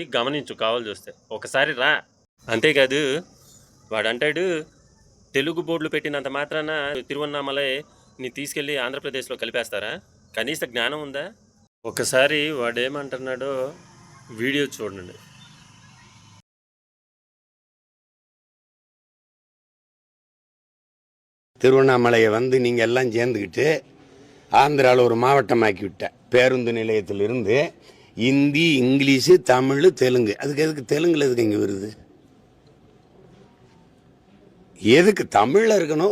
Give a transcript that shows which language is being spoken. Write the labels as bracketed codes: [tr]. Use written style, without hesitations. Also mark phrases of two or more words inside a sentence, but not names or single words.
[te] గమనించు కావాల్సి వస్తే. ఒకసారి రా. అంతేకాదు వాడంటాడు తెలుగు బోర్డులు పెట్టినంత మాత్రాన తిరువన్నామలైని తీసుకెళ్ళి ఆంధ్రప్రదేశ్లో కలిపేస్తారా? కనీస జ్ఞానం ఉందా? ఒకసారి వాడేమంటున్నాడో వీడియో చూడండి. [ta] திருவண்ணாமலையை நீங்கள் எல்லாம் சேர்ந்துக்கிட்டு ஆந்திராவில் ஒரு மாவட்டமாக்கி விட்ட பேருந்து நிலையத்திலிருந்து ஹிந்தி, இங்கிலீஷு, தமிழ், தெலுங்கு. எதுக்கு தெலுங்குல எதுக்கு இங்கே வருது? எதுக்கு தமிழில் இருக்கணும்?